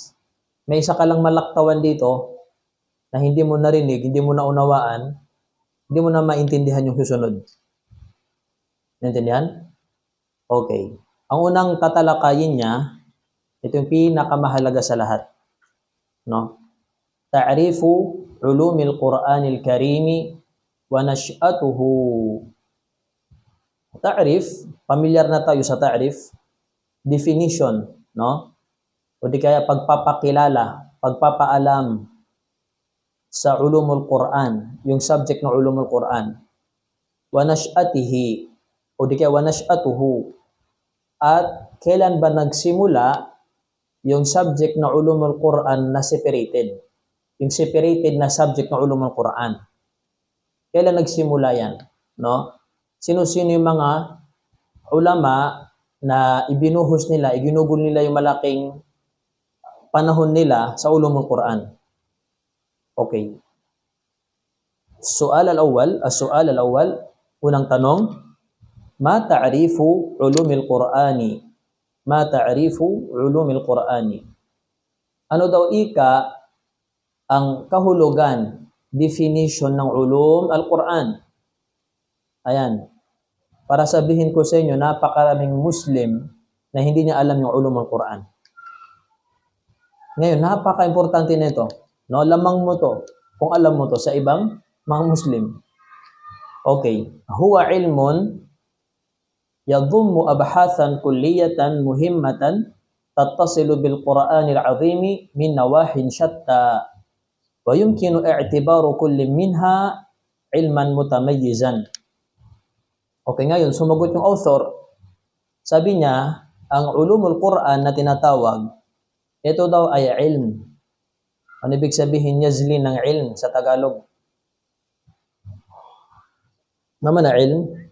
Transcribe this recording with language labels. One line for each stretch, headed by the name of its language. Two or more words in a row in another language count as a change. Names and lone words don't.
Filipino: May isa ka lang malaktawan dito na hindi mo narinig, hindi mo naunawaan, hindi mo na maintindihan yung susunod. Naintindihan? Okay. Ang unang tatalakayin niya, ito yung pinakamahalaga sa lahat. No?
Arabic: تعريف علوم القرآن الكريم ونشأته.
Filipino: Ta'rif, pamilyar na tayo sa ta'rif, definition, no? O di kaya pagpapakilala, pagpapaalam sa
Arabic: علوم القرآن,
Filipino: yung subject ng
Arabic: علوم القرآن. ونشأته,
Filipino: o di kaya
Arabic: ونشأته.
Filipino: At kailan ba nagsimula yung subject na
Arabic: علوم القرآن
Filipino: na separated? Yung separated na subject na
Arabic: علوم القرآن.
Filipino: Kailan nagsimula yan? No? Sino-sino yung mga ulama na ibinuhos nila, iginugol nila yung malaking panahon nila sa
Arabic: علوم القرآن?
Filipino: Okay.
Arabic: السؤال الأول,
Filipino: unang tanong,
Arabic: ما تعريف علوم القرآن? ما تعريف علوم القرآن?
Filipino: Ano daw ang kahulugan, definition ng
Arabic: علوم القرآن?
Filipino: Ayan. Para sabihin ko sa inyo, napakaraming Muslim na hindi niya alam yung
Arabic: علوم القرآن.
Filipino: Ngayon, napaka-importante nito. No, lamang mo to kung alam mo to sa ibang mga Muslim. Okay.
Arabic: هو علم يضم أبحاثا كلية مهمة تتصل بالقرآن العظيم من نواح شتى ويمكن اعتبار كل منها علما متميزا.
Filipino: Okay, ngayon sumagot yung author. Sabi niya, ang ulumul Qur'an na tinatawag, ito daw ay ilm. Ano ibig sabihin yazli ng ilm sa Tagalog? Naman na ilm?